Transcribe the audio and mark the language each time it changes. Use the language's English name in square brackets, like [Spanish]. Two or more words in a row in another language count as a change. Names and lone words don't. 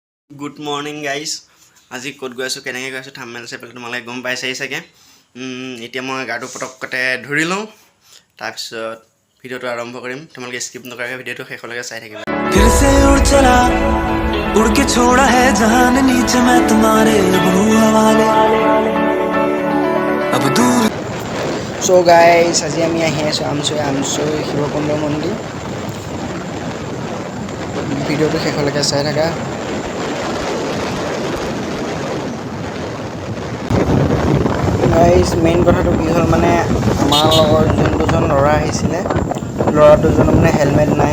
[English] Good morning guys. [Assamese] আজি ক'ত গৈ আছো কেনেকৈ গৈ আছো থাম্বনেল চাই পেলাই তোমালোকে গম পাইছাই চাগে। এতিয়া মই গাটো পটকতে ধৰি লওঁ তাৰপিছত ভিডিঅ'টো আৰম্ভ কৰিম। তোমালোকে স্কিপ নকৰাকৈ ভিডিঅ'টো শেষলৈকে চাই থাকিবা। [Hindi] फिर से उड़ चला उड़ के छोड़ा है जहान नीचे मैं तुम्हारे बनूं हवाले अब दूर [English] So guys, [Assamese] আজি আমি আহি আছোঁ আমচৈ শিৱকুণ্ড মন্দিৰ। ভিডিঅ'টো শেষলৈকে চাই থাকা। [English] guys main [Assamese] কথাটো কি হ'ল মানে আমাৰ লগৰ যোন দুজন ল'ৰা আহিছিলে, ল'ৰা দুজনৰ মানে হেলমেট নাই।